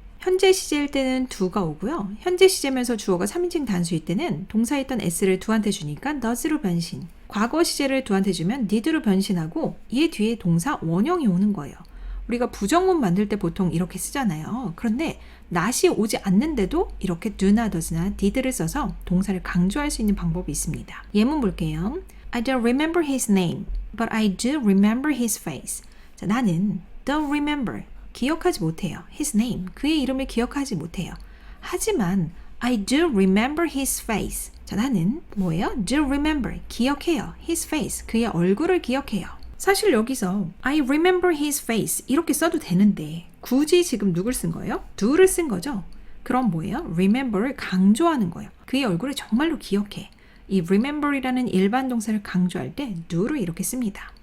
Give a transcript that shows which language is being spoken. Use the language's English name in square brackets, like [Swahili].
[Korean] 현재 시제일 때는 do가 오고요. 현재 시제면서 주어가 3인칭 단수일 때는 동사에 있던 s를 do한테 주니까 does로 변신. 과거 시제를 do한테 주면 did로 변신하고 얘 뒤에 동사 원형이 오는 거예요. 우리가 부정문 만들 때 보통 이렇게 쓰잖아요. 그런데 not이 오지 않는데도 이렇게 do나, does나, did를 써서 동사를 강조할 수 있는 방법이 있습니다. 예문 볼게요. [English] I don't remember his name, but I do remember his face. [Korean] 자, 나는 [English] don't remember, [Korean] 기억하지 못해요. [English] his name, [Korean] 그의 이름을 기억하지 못해요. 하지만 [English] I do remember his face. [Korean] 자, 나는 뭐예요? [English] do remember, [Korean] 기억해요. [English] his face, [Korean] 그의 얼굴을 기억해요. 사실 여기서 [English] I remember his face [Korean] 이렇게 써도 되는데 굳이 지금 누굴 쓴 거예요? do를 쓴 거죠? 그럼 뭐예요? remember를 강조하는 거예요. 그의 얼굴을 정말로 기억해. 이 remember이라는 일반 동사를 강조할 때 do를 이렇게 씁니다.